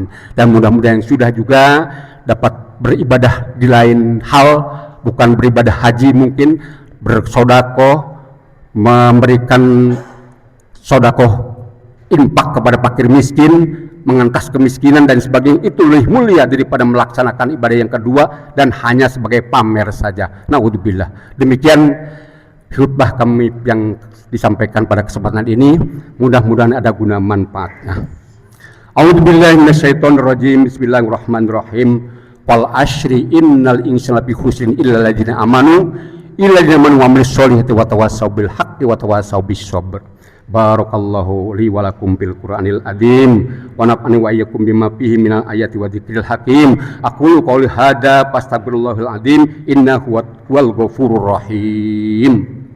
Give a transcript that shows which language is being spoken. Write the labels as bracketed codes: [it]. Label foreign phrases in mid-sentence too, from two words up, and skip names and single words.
[id] Dan mudah-mudahan yang sudah juga dapat beribadah di lain hal, bukan beribadah haji, mungkin bersodakoh, memberikan sodakoh infak kepada fakir miskin, mengentas kemiskinan dan sebagainya, itu lebih mulia daripada melaksanakan ibadah yang kedua dan hanya sebagai pamer saja. Naudzubillah. Demikian khutbah kami yang disampaikan pada kesempatan ini, mudah-mudahan ada guna manfaatnya. [ar] أعوذ بالله من الشيطان الرجيم. بسم الله الرحمن الرحيم. والعصر إن الإنسان لفي خسر إلا الذين آمنوا إلا الذين آمنوا وعملوا الصالحات وتواصوا بالحق وتواصوا بالصبر. بارك الله لي ولكم بالقرآن العظيم ونفعني وإياكم بما فيه من الآيات والذكر الحكيم. أقول قولي هذا فأستغفر الله العظيم إنه هو الغفور الرحيم.